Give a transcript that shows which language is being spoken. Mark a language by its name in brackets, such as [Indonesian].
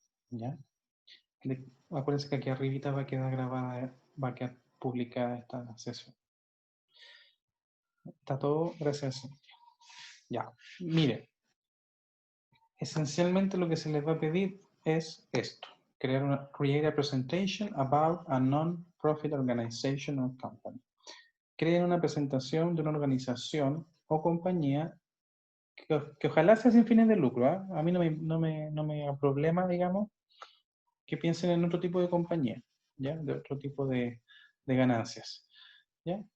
[Spanish] ¿Ya? Acuérdense que aquí arribita va a quedar grabada, va a quedar publicada esta sesión. Está todo, gracias, Cintia. Ya, mire. Esencialmente lo que se les va a pedir es esto. [English] Create a presentation about a non-profit organization or company. [Spanish] Creen una presentación de una organización o compañía que ojalá sea sin fines de lucro. ¿Eh? A mí no me da problema, digamos, que piensen en otro tipo de compañía, ¿ya? De otro tipo de ganancias, ¿ya?